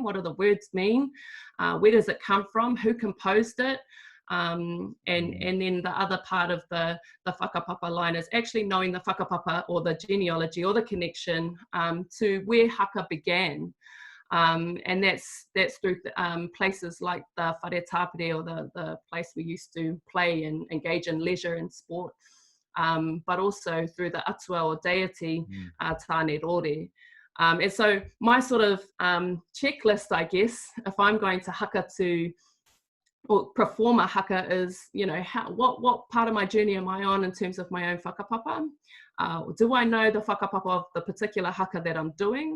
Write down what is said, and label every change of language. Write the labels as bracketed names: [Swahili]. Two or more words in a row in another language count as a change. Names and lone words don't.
[English] What do the words mean? Where does it come from? Who composed it? And then the other part of the whakapapa line is actually knowing the whakapapa, or the genealogy, or the connection to where haka began. And that's through places like the [Māori] whare tāpere, [English] or the place we used to play and engage in leisure and sport. But also through the atua, or deity, tāne rore. And so my sort of checklist, I guess, if I'm going to haka or perform a haka, is, what part of my journey am I on in terms of my own whakapapa? Do I know the whakapapa of the particular haka that I'm doing?